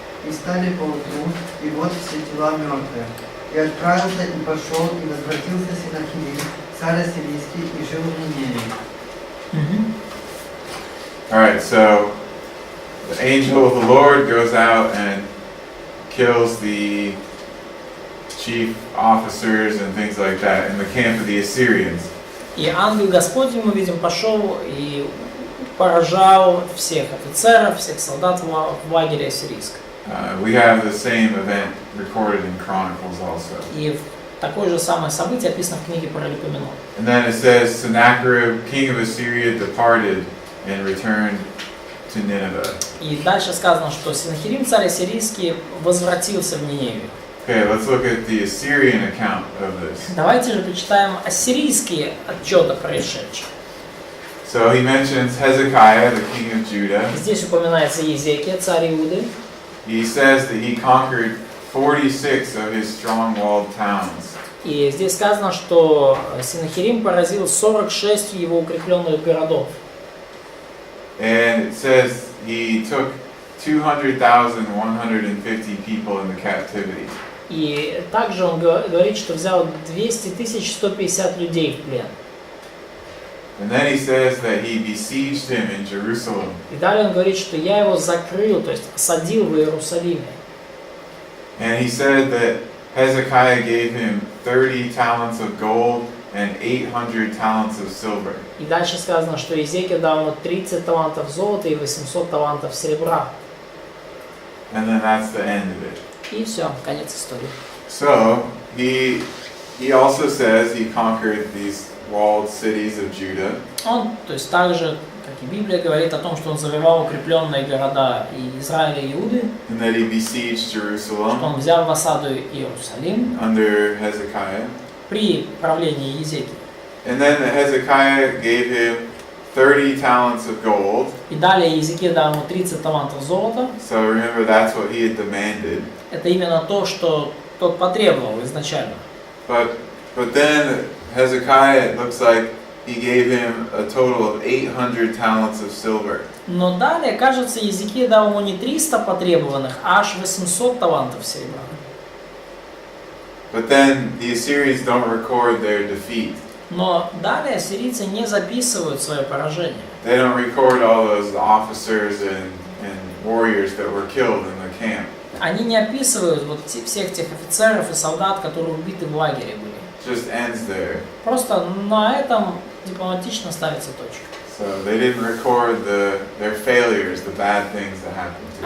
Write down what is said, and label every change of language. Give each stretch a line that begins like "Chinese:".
Russian: И стали поутру, и вот все тела мертвые. И отправился, и пошел, и возвратился Синахирим, царь ассирийский, и жил в Ниневии.
English: Alright, so the angel of the Lord goes out and kills the chief officers and things like that in the camp of the Assyrians.
Russian: И ангел Господень, мы видим, пошел и поражал всех офицеров, всех солдат в лагере ассирийском.
English: We have the same event recorded in Chronicles also.
Russian: И такое же самое событие описано в книге Паралипоменон.
English: And then it says, Sennacherib, king of Assyria, departed and returned to Nineveh.
Russian: И дальше сказано, что Синахирим, царь ассирийский, возвратился в Ниневию.
English: Okay, let's look at the Assyrian account of this.
Russian: Давайте же почитаем ассирийские отчеты происшедших.
English: So he mentions Hezekiah, the king of Judah.
Russian: Здесь упоминается Иезекия, царь Иуды.
English: He says that he conquered 46 of his strong-walled towns.
Russian: И здесь сказано, что Синахирим поразил 46 его укрепленных городов.
English: And it says he took 200,150 people into captivity.
Russian: И также он говорит, что взял 200 150 людей в плен.
English: And then he says that he besieged him in Jerusalem.
Russian: И далее он говорит, что я его закрыл, то есть осадил в Иерусалиме.
English: And he said that Hezekiah gave him 30 talents of gold and 800 talents of silver.
Russian: И дальше сказано, что Иезекия дал ему 30 талантов золота и 800 талантов серебра.
English: And then that's the end of it.
Russian: И все, конец истории.
English: So he also says he conquered these walled cities of Judah.
Russian: Он, то есть так же, как и Библия говорит о том, что он завоевал укрепленные города и Израиля и Иуды,
English: And that he besieged
Russian: что
English: Jerusalem
Russian: он взял в осаду Иерусалим
English: under Hezekiah.
Russian: при правлении Иезекии.
English: And then Hezekiah gave him 30 talents of gold.
Russian: И далее Иезекия дал ему 30 талантов золота.
English: So remember, that's what he had demanded.
Russian: Это именно то, что тот потребовал изначально.
English: But then Hezekiah, it looks like he gave him a total of 800 talents of silver.
Russian: Но далее, кажется, Иезекия дал ему не 300 потребованных, а аж 800 талантов серебра.
English: But then the Assyrians don't record their defeat.
Russian: Но далее ассирийцы не записывают свое поражение.
English: They don't record all those officers and warriors that were killed in the camp.
Russian: Они не описывают вот всех тех офицеров и солдат, которые убиты в лагере были.
English: It just ends there.
Russian: Просто на этом дипломатично ставится точка.
English: So they didn't record their failures, the bad things that happened to them.